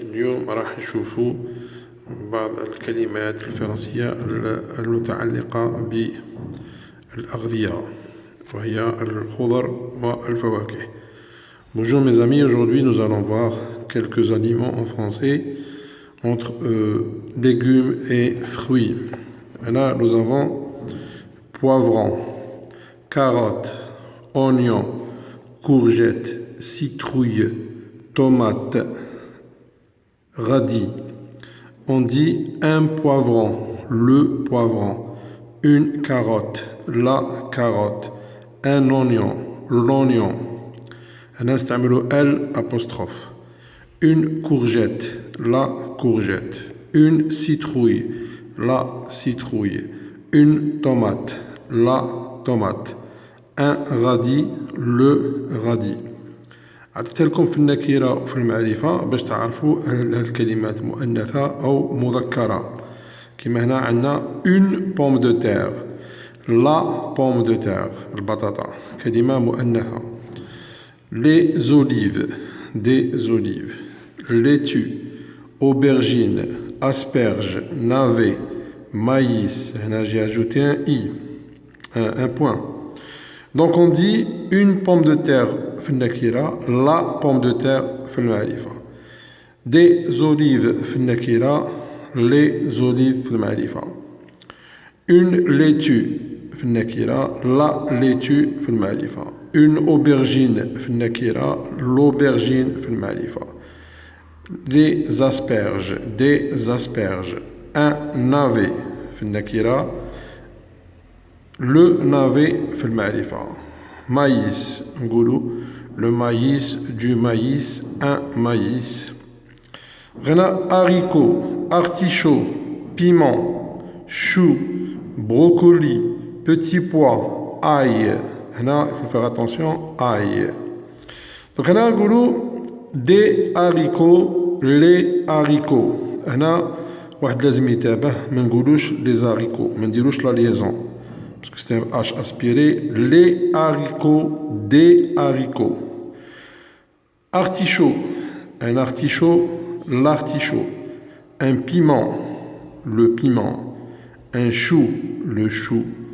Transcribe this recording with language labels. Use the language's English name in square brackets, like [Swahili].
[Arabic] اليوم راح نشوفوا بعض الكلمات الفرنسية المتعلقة بالأغذية وهي الخضر والفواكه. [French] Bonjour mes amis, aujourd'hui nous allons voir quelques aliments en français entre légumes et fruits. Et là nous avons poivron, carotte, oignon, courgette, citrouille, tomate, radis. On dit un poivron, le poivron, une carotte, la carotte, un oignon, l'oignon. [Arabic] هنستعمل [French] L apostrophe. Une courgette, la courgette. Une citrouille, la citrouille. Une tomate, la tomate. Un radis, le radis. [Arabic] عطيت لكم في النكرة وفي المعرفة باش تعرفوا هل الكلمات مؤنثة أو مذكرة. كما هنا عندنا [French] une pomme de terre, la pomme de terre, [Arabic] البطاطا كلمة مؤنثة. [French] Les olives, des olives. Laitue, aubergine, asperge, navet, maïs. Là j'ai ajouté un i, un point. Donc on dit une pomme de terre [Arabic] في النكرة, [French] la pomme de terre [Arabic] في المعرفة. [French] Des olives [Arabic] في النكرة, [French] les olives [Arabic] في المعرفة. [French] Une laitue [Arabic] في النكرة, [French] la laitue [Arabic] في المعرفة. [French] Une aubergine [Arabic] في النكرة, [French] l'aubergine [Arabic] في المعرفة. [French] Des asperges, des asperges. Un navet [Arabic] في النكرة, [French] le navet [Arabic] في المعرفة. [French] Maïs, [Arabic] نقولوا [French] le maïs, du maïs, un maïs. [Arabic] هنا [French] haricot, artichaut, piment, chou, brocoli, petit pois, ail. [Arabic] هنا [French] il faut faire attention, ail. Donc [Arabic] هنا نقولوا [French] des haricots, les haricots. [Arabic] هنا واحد لازم يتابه ما نقولوش [French] les haricots, [Arabic] ما نديروش [French] la liaison. Parce que c'est un H aspiré, les haricots, des haricots. Artichaut, un artichaut, l'artichaut. Un piment, le piment. Un chou, le chou.